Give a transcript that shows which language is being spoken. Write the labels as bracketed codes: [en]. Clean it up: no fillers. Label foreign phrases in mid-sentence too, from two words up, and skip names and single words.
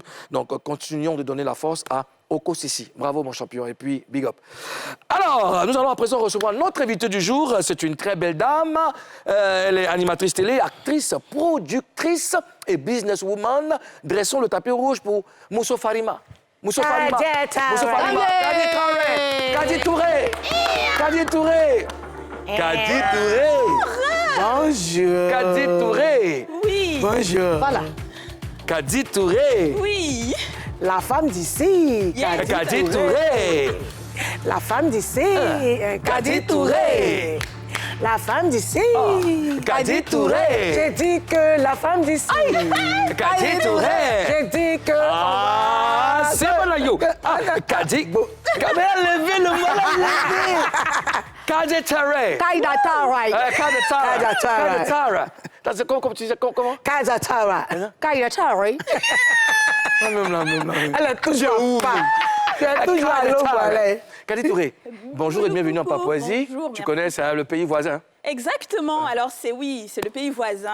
[fr] Donc, continuons de donner la force à Oko Sissi. Bravo, mon champion. Et puis, [en] big up. [fr] Alors, nous allons à présent recevoir notre invitée du jour. C'est une très belle dame. Elle est animatrice télé, actrice, productrice et businesswoman. Dressons le tapis rouge pour Mousso Farima. Mousso Farima. Mousso Farima. Kadi Touré. Kadi Touré. Kadi Touré. Bonjour. Kadi Touré. Oui, Bonjour. Voilà. Kadi Touré. oui. La femme d'ici. Yes. Kadi Touré. La femme d'ici. Kadi Touré. La femme d'ici. Kadi Touré. J'ai dit que la femme d'ici. Kadi Touré. J'ai dit que... Ah, c'est bon là, yo. Kadi. Kadi a levé le mot. Kadi Touré. Kaida Tara. Kadi Tara. Kadi Tara. Kadi Tara. Comment tu disais, comment? Kaida Tara. Kaida Tari. Même. Elle est toujours pas. Tu es toujours à l'eau, voilà. Kadi Touré, bonjour et bienvenue en beaucoup. Papouasie. Bonjour, Tu merci. connais, c'est le pays voisin. Exactement. Alors, c'est le pays voisin.